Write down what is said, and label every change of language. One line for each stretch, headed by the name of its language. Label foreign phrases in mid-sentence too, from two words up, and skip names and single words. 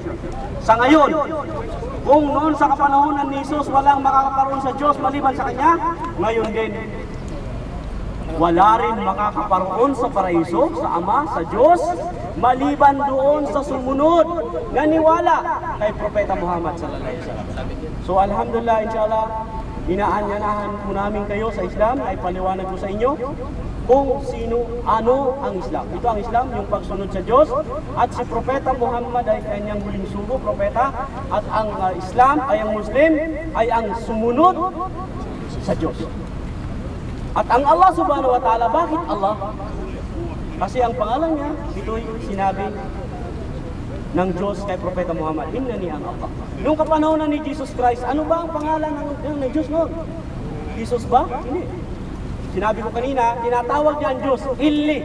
Filipino: Sa ngayon, kung noon sa kapanahonan ni Jesus walang makakaparoon sa Diyos maliban sa Kanya, ngayon din, wala rin makakaparoon sa paraiso, sa Ama, sa Diyos, maliban doon sa sumunod na niwala kay Propeta Muhammad
Arabic: صلى الله عليه وسلم.
Filipino: So alhamdulillah, inshallah, inaanyanahan po namin kayo sa Islam, ay paliwanag ko sa inyo kung ano ang Islam. Ito ang Islam, yung pagsunod sa Diyos, at si Propeta Muhammad ay kanyang huling sugo, propeta, at ang Islam ay ang Muslim, ay ang sumunod sa Diyos. At ang Allah
Arabic: سبحانه وتعالى,
Filipino: bakit Allah? Kasi ang pangalan niya, ito'y sinabi ng Diyos kay Propeta Muhammad, Innani ang Allah. Noong kapanahonan ni Jesus Christ, ano ba ang pangalan ng Diyos noon? Jesus ba? Hindi. Sinabi ko kanina, tinatawag niya ang Diyos, Illi.